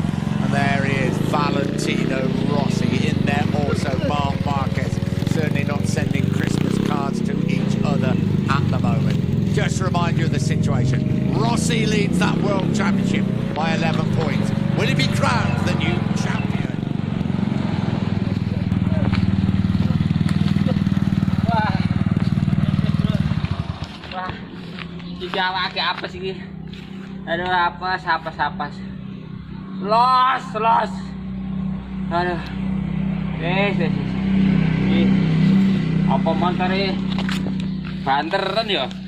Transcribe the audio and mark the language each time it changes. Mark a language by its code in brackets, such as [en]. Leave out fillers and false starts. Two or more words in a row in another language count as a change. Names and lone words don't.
[en] And there he is, Valentino Rossi in there also, Marc Marquez, certainly not sending Christmas cards to each other at the moment. Just to remind you of the situation, Rossi leads that World Championship by 11 points. Will he be crowned the new champion? [id] Jawa ke apa sih? [jv] Aduh, apa? Los. Aduh. Apa montor banteran ya?